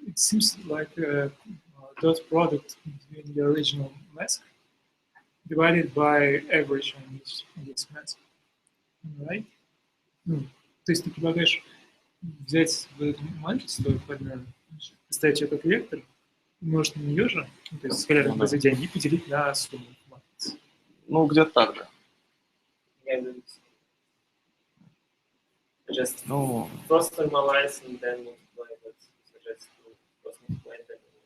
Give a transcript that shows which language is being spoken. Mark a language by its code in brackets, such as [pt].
[en] It seems like a dot product between the original mask divided by average on this mask. Right? [ru] То есть ты предлагаешь взять матрицу подмену, поставить ее как вектор, умножить на нее же, то есть скалярное произведение, и поделить на сумму матрицы. Ну, где-то так же. [en] Just first normalize and then multiply, but suggest to first multiply and then.